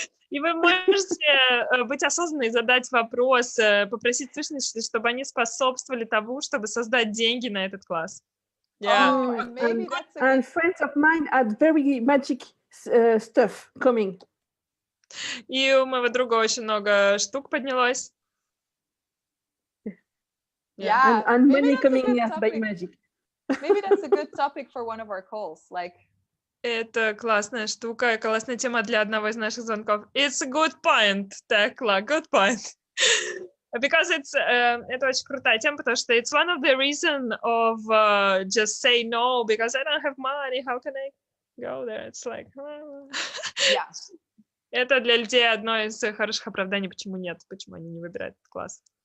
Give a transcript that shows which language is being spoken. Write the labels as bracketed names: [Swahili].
[Russian] И вы можете быть осознанны и задать вопрос, попросить сущности, чтобы они способствовали тому, чтобы создать деньги на этот класс. [English] Yeah. And friends of mine had very magic stuff coming. [Russian] И у моего друга очень много штук поднялось. [English] Yeah. And money coming by magic. Maybe that's a good topic for one of our calls. Like. [Russian] Это классная штука, классная тема для одного из наших звонков. [English] It's a good point, Tekla, good point. Because [Russian] это очень крутая тема, потому что [English] it's one of the reason of just say no, because I don't have money, how can I go there? It's like... Yeah. [Russian] Это для людей одно из хороших оправданий, почему нет, почему они не выбирают этот класс.